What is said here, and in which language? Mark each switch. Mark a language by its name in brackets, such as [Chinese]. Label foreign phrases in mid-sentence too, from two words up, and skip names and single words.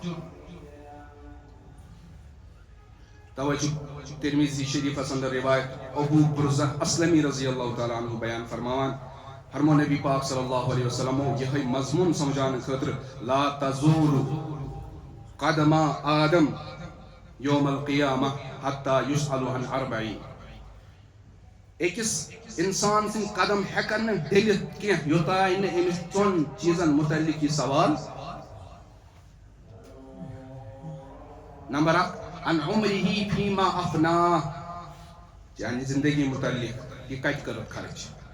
[Kashmiri] توے چھُ ترمیزی شریفس اندر روایت ابو برزہ اسلمی [Arabic] رضی اللہ تعالیٰ عنہ [Kashmiri] بیان فرمو نبی پاک [Arabic] صلی اللہ علیہ وسلم [Kashmiri] یہ مضمون سمجھانے خاطر [Arabic] لا تزور قدم آدم یوم القیامہ حتی یسأل عن اربعین [Kashmiri] أکِس انسان سٕنٛدۍ قدم ہٮ۪کن نہٕ ڈٔلِتھ کینٛہہ یوٚتانۍ نہٕ أمِس ژۄن چیٖزن متعلق یہِ سوال نمبر اکھ [Arabic] عن عمرہ فیما افناہ [Kashmiri] یعنی زندگی متعلق یہ کتہِ کٔرٕکھ خرچ